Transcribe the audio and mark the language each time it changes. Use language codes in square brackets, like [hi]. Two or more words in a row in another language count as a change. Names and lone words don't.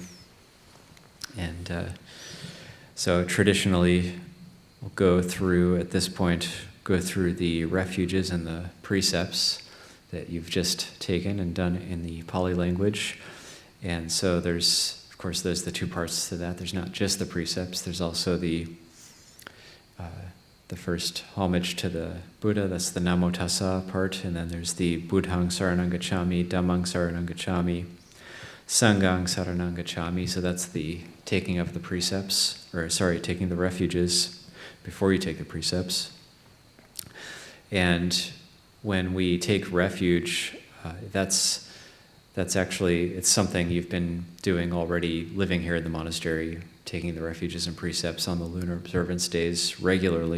[en] And so traditionally, we'll go through the refuges and the precepts that you've just taken and done in the Pali language. And so there's the two parts to that. There's not just the precepts, there's also the first homage to the Buddha, that's the [pi] Namo Tassa [en] part, and then there's the [pi] Buddhang Saranang Gacchami, Dhammang Saranang Gacchami, Sanghang Saranang Gacchami. [en] So that's the taking of the precepts, taking the refuges before you take the precepts. And when we take refuge, that's actually, it's something you've been doing already, living here in the monastery, taking the refuges and precepts on the lunar observance days regularly.